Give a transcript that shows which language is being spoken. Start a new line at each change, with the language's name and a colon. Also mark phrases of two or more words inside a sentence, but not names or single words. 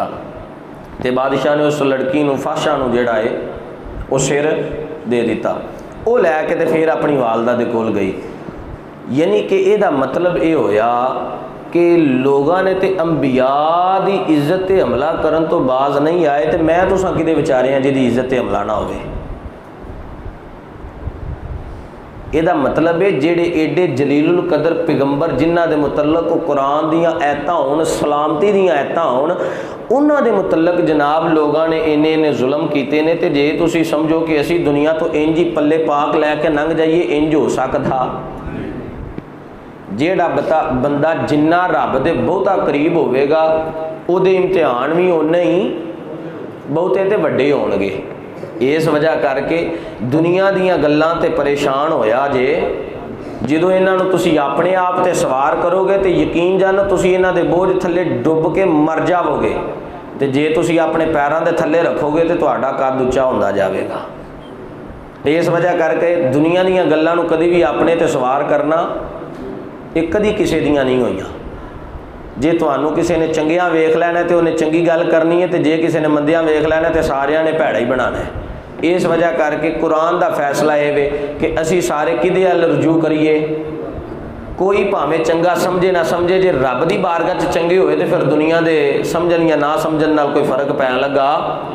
Punjabi: ਤੋ ਬਾਦਸ਼ਾਹ ਨੇ ਉਸ ਲੜਕੀ ਨੂੰ ਫਾਸ਼ਾ ਨੂੰ ਜਿਹੜਾ ਹੈ ਵੋ ਸਿਰ ਦੇ ਦਿੱਤਾ। ਵੋ ਲੈਕੇ ਤੋ ਫਿਰ ਅਪਨੀ ਵਾਲਦਾ ਦੇ ਕੋਲ ਗਈ। ਯਾਨੀ ਕਿ ਇਹਦਾ ਮਤਲਬ ਯੇ ਹੋਇਆ ਕਿ ਲੋਗੋਂ ਨੇ ਤੋ ਅੰਬੀਆ ਕੀ ਇੱਜ਼ਤ ਤੇ ਹਮਲਾ ਕਰਨ ਤੋ ਬਾਜ਼ ਨਹੀਂ ਆਏ, ਤੋ ਮੈਂ ਤੁਸਾਂ ਕਿਦੇ ਵਿਚਾਰੇ ਹੈਂ ਜਿਹਦੀ ਇੱਜ਼ਤ ਤੇ ਹਮਲਾ ਨਾ ਹੋਵੇ। ਇਹਦਾ ਮਤਲਬ ਹੈ ਜਿਹੜੇ ਏਡੇ ਜਲੀਲੁਲ ਕਦਰ ਪੈਗੰਬਰ ਜਿਨ੍ਹਾਂ ਦੇ ਮੁਤਲਕ ਕੁਰਾਨ ਦੀਆਂ ਆਇਤਾਂ ਹੋਣ, ਸਲਾਮਤੀ ਦੀਆਂ ਆਇਤਾਂ ਹੋਣ, ਉਨ੍ਹਾਂ ਦੇ ਮੁਤਲਕ ਜਨਾਬ ਲੋਗੋਂ ਨੇ ਇੰਨੇ ਇੰਨੇ ਜ਼ੁਲਮ ਕੀਤੇ ਨੇ। ਤੇ ਜੇ ਤੁਸੀਂ ਸਮਝੋ ਕਿ ਅਸੀਂ ਦੁਨੀਆ ਤੋ ਇੰਜ ਹੀ ਪੱਲੇ ਪਾਕ ਲੈਕੇ ਲੰਘ ਜਾਈਏ, ਇੰਜ ਹੋ ਸਕਦਾ? ਜਿਹੜਾ ਬੰਦਾ ਜਿੰਨਾ ਰੱਬ ਦੇ ਬਹੁਤਾ ਕਰੀਬ ਹੋਵੇਗਾ ਉਹਦੇ ਇਮਤਿਹਾਨ ਭੀ ਉੱਨੇ ਹੀ ਬਹੁਤੇ ਤੇ ਵੱਡੇ ਹੋਣਗੇ। ਇਸ ਵਜ੍ਹਾ ਕਰਕੇ ਦੁਨੀਆ ਦੀਆਂ ਗੱਲਾਂ ਤੇ ਪਰੇਸ਼ਾਨ ਹੋਇਆ ਜੇ ਜਦੋਂ ਇਹਨਾਂ ਨੂੰ ਤੁਸੀਂ ਆਪਣੇ ਆਪ ਤੇ ਸਵਾਰ ਕਰੋਗੇ ਤੇ ਯਕੀਨ ਜਾਣੋ ਤੁਸੀਂ ਇਹਨਾਂ ਦੇ ਬੋਝ ਥੱਲੇ ਡੁੱਬ ਕੇ ਮਰ ਜਾਵੋਗੇ, ਤੇ ਜੇ ਤੁਸੀਂ ਆਪਣੇ ਪੈਰਾਂ ਦੇ ਥੱਲੇ ਰੱਖੋਗੇ ਤੇ ਤੁਹਾਡਾ ਕੱਦ ਉੱਚਾ ਹੁੰਦਾ ਜਾਵੇਗਾ। ਇਸ ਵਜ੍ਹਾ ਕਰਕੇ ਦੁਨੀਆ ਦੀਆਂ ਗੱਲਾਂ ਨੂੰ ਕਦੀ ਵੀ ਆਪਣੇ ਤੇ ਸਵਾਰ ਕਰਨਾ ਇਹ ਕਦੀ ਕਿਸੇ ਦੀਆਂ ਨਹੀਂ ਹੋਈਆਂ। ਜੇ ਤੁਹਾਨੂੰ ਕਿਸੇ ਨੇ ਚੰਗਿਆਂ ਵੇਖ ਲੈਣਾ ਤੇ ਉਹਨੇ ਚੰਗੀ ਗੱਲ ਕਰਨੀ ਹੈ, ਤੇ ਜੇ ਕਿਸੇ ਨੇ ਮੰਦਿਆਂ ਵੇਖ ਲੈਣਾ ਤੇ ਸਾਰਿਆਂ ਨੇ ਭੈੜਾ ਹੀ ਬਣਾਉਣਾ ਹੈ। ਇਸ ਵਜ੍ਹਾ ਕਰਕੇ ਕੁਰਾਨ ਕਾ ਫ਼ੈਸਲਾ ਯੇ ਵੇ ਕਿ ਅਸੀ ਸਾਰੇ ਕਿਦੇ ਅਲ ਰਜੂ ਕਰੀਏ। ਕੋਈ ਭਾਵੇਂ ਚੰਗਾ ਸਮਝੇ ਨਾ ਸਮਝੇ, ਜੇ ਰੱਬ ਕੀ ਬਾਰਗਾਹ ਚ ਚੰਗੇ ਹੋਏ ਤੋ ਫਿਰ ਦੁਨੀਆ ਕੇ ਸਮਝਣ ਯਾ ਨਾ ਸਮਝਣ ਨਾਲ ਕੋਈ ਫ਼ਰਕ ਪੈਣ ਲੱਗਾ